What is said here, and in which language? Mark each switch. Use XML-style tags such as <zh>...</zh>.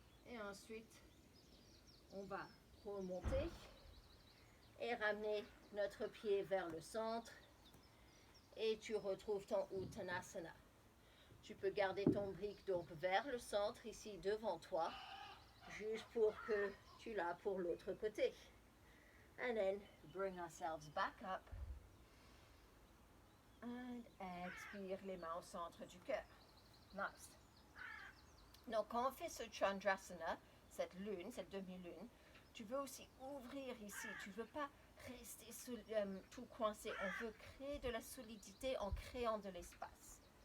<fr>Et ensuite, on va remonter et ramener notre pied vers le centre. Et tu retrouves ton Uttanasana. Tu peux garder ton brick donc vers le centre, ici devant toi, juste pour que tu l'as pour l'autre côté.</fr> <en>And then bring ourselves back up. And</en> <fr>expire les mains au centre du cœur.</fr> <en>Nice.</en> <fr>Donc, quand on fait ce Chandrasana, cette lune, cette demi-lune, tu veux aussi ouvrir ici. Tu ne veux pas rester tout coincé. On veut créer de la solidité en créant de l'espace.</fr>